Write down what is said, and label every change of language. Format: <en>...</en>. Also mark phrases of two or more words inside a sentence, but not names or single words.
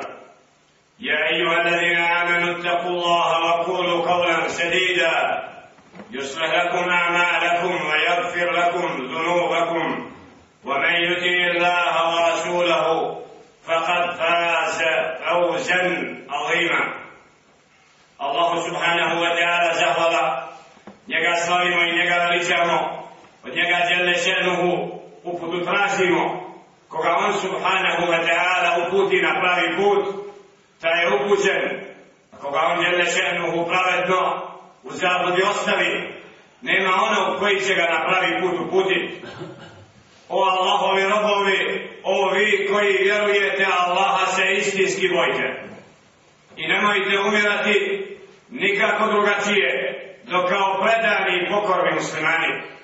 <ar>يا أيها الذين آمنوا اتقوا الله وقولوا قولا سديدا يصلح لكم أعمالكم ويغفر لكم ذنوبكم، ومن يطع الله ورسوله فقد فاز فوزا عظيما.</ar> <bs>Allah</bs> <ar>سبحانه وتعالى</ar> <bs>zahvala, njega slavimo i njega veličamo, od njega</bs> <ar>جل شأنه</ar> <bs>uputu tražimo. Koga on</bs> <ar>سبحانه وتعالى</ar> <bs>uputi na pravi put, taj je upućen, a koga on</bs> <ar>جل شأنه</ar> <bs>pravedno u zabludi ostavi, nema onog koji će ga na pravi put uputiti. O Allahovi robovi, o vi koji vjerujete Allaha, se istinski bojte i nemojte umirati nikako drugačije do kao predani i pokorni muslimani.</bs>